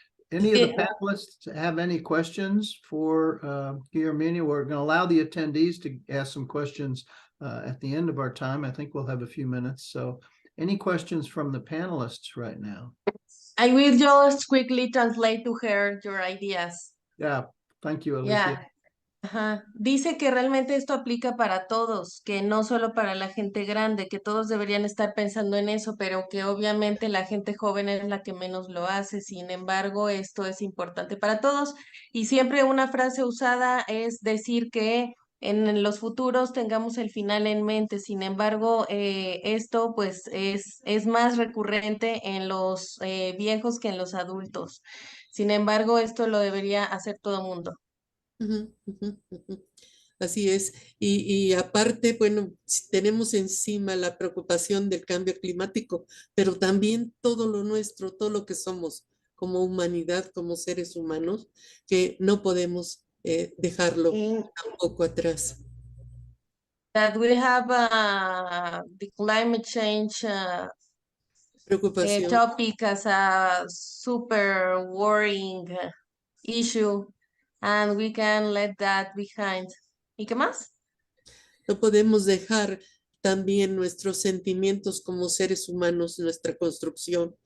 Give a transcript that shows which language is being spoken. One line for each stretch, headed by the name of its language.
English: Any of the panelists have any questions for Guillermina? We're going to allow the attendees to ask some questions at the end of our time. I think we'll have a few minutes. So any questions from the panelists right now? I will just quickly translate to her your ideas. Yeah, thank you, Alicia. Yeah. Ajá.
Spanish: Dice que realmente esto aplica para todos, que no solo para la gente grande, que todos deberían estar pensando en eso, pero que obviamente la gente joven es la que menos lo hace. Sin embargo, esto es importante para todos. Y siempre una frase usada es decir que en los futuros tengamos el final en mente. Sin embargo, esto pues es más recurrente en los viejos que en los adultos. Sin embargo, esto lo debería hacer todo mundo. Ujú, ujú, ujú. Así es. Y aparte, bueno, tenemos encima la preocupación del cambio climático, pero también todo lo nuestro, todo lo que somos como humanidad, como seres humanos, que no podemos dejarlo tampoco atrás.
English: That we have the climate change
Spanish: Preocupación.
English: topic as a super worrying issue, and we can let that behind.
Spanish: ¿Y qué más? No podemos dejar también nuestros sentimientos como seres humanos, nuestra construcción.